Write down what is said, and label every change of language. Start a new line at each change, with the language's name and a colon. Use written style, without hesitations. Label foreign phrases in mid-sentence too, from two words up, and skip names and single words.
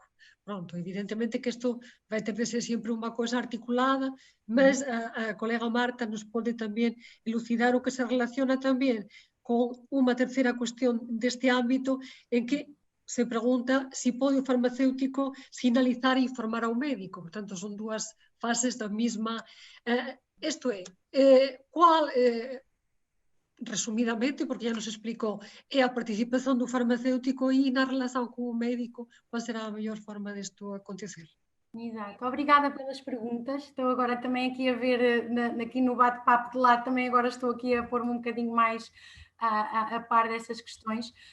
Galician: Pronto, evidentemente que isto vai ter de ser sempre unha coisa articulada, mas a colega Marta nos pode tamén elucidar o que se relaciona tamén con unha terceira cuestión deste ámbito en que se pregunta se pode o farmacéutico sinalizar e informar ao médico. Portanto, son dúas fases da mesma... Isto é, qual...
Portuguese: resumidamente, porque já nos explicou, é a participação do farmacêutico e na relação com o médico, qual será a melhor forma disto acontecer? Exato, obrigada pelas perguntas. Estou agora também aqui a ver, aqui no bate-papo de lado, também agora estou aqui a pôr-me um bocadinho mais a par dessas questões.